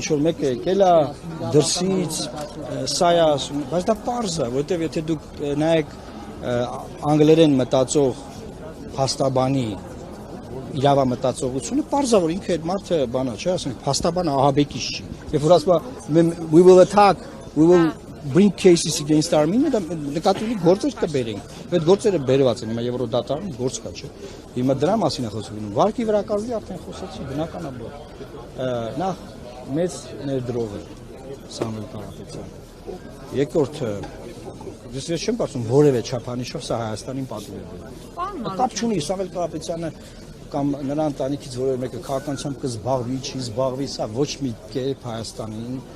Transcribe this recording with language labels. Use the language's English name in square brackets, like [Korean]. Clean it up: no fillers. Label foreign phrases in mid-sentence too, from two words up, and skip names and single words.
[Armenian] որ մեկը եկել է դրսից, սա է ասում, բայց դա պարզ է, որտեղ եթե դուք նայեք անգլերեն մտածող փաստաբանի իրավամտածողությունը, պարզ է, որ ինքը այդ մարդը բանա, չէ, ասենք փաստաբանը ահաբեկիչ չի։ Երբ որ ասում է [English] we will attack, we will bring cases against Armenia, [Armenian] դա նկատի ունի գործեր կբերենք։ Այդ գործերը բերված են, հիմա Եվրոդատարանում գործ կա, չէ։ Հիմա դրա մասին է խոսում։ Վարկի վրա կազմի արդեն խոսեցի, բնականաբար։ Նախ մեծ ներդրող է Սամվել Կարապետյանը։ Երկրորդը, ես չեմ կարծում որևէ չափանիշով սա Հայաստանին պատվեր է։ Կապ չունի Սամվել Կարապետյանը կամ նրա ընտանիքից որևէ մեկը քաղաքականությամբ կզբաղվի, չի զբաղվի, սա ոչ մի կերպ Հայաստանին